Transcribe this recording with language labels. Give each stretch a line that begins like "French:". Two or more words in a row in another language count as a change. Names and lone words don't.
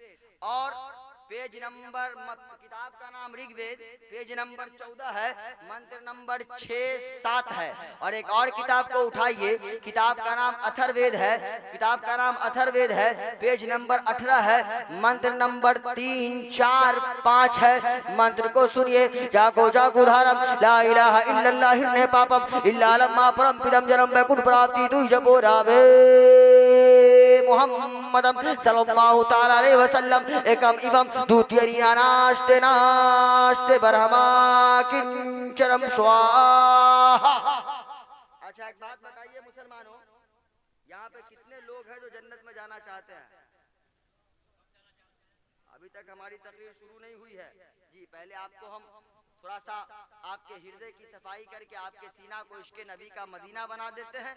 Hindi: और पेज नंबर, किताब का नाम ऋग्वेद, पेज नंबर 14 है, मंत्र नंबर 6-7 है। और एक और किताब को उठाइए, किताब का नाम अथर्ववेद है। किताब का नाम अथर्ववेद है, पेज नंबर 18 है, मंत्र नंबर 3-4-5 है। मंत्र को सुनिए।
Sanskrit: जागो जागो धारम
Arabic: لا إله إلا الله
Sanskrit: हिरण्य पापम इल्लालम्मा परम पिदम जन्म वैकुंठ प्राप्ति तुई जपो रावे मुहम्मदम
Arabic: صلى الله تعالى عليه وسلم
Sanskrit: एकम इवम द्वितीय नास्ते नास्ते ब्रह्मा किंचरम स्वाहा।
Hindi: अच्छा, एक बात बताइए मुसलमानों, यहाँ पे कितने लोग हैं जो जन्नत में जाना चाहते हैं? अभी तक हमारी तकरीर शुरू नहीं हुई है जी। पहले आपको हम थोड़ा सा आपके हृदय की सफाई करके आपके सीना को इश्क़े नबी का मदीना बना देते हैं।